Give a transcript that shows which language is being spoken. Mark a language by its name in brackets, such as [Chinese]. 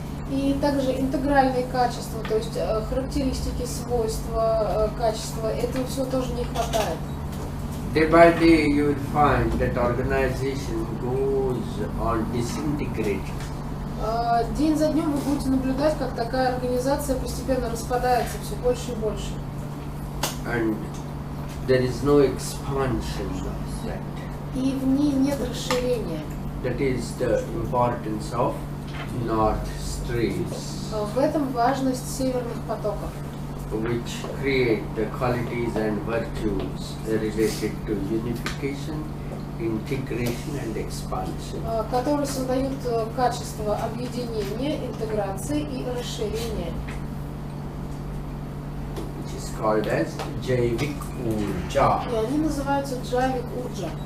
[Russian] И также интегральные качества, то есть характеристики, свойства, качества, этого всего тоже не хватает. [English] Day by day you will find that organization goes on disintegrating. [Russian] День за днем вы будете наблюдать, как такая организация постепенно распадается все больше и больше. [English] And there is no expansion of that. [Russian] И в ней нет расширения. [English] That is the importance of North Streams, [Russian] В этом важность северных потоков, [English] which create the qualities and virtues related to unification, integration and expansion. [Russian] которые создают качество объединения, интеграции и расширения. [English] Which is called as Jaivik Urja. [Russian] И они называются джавик урджа.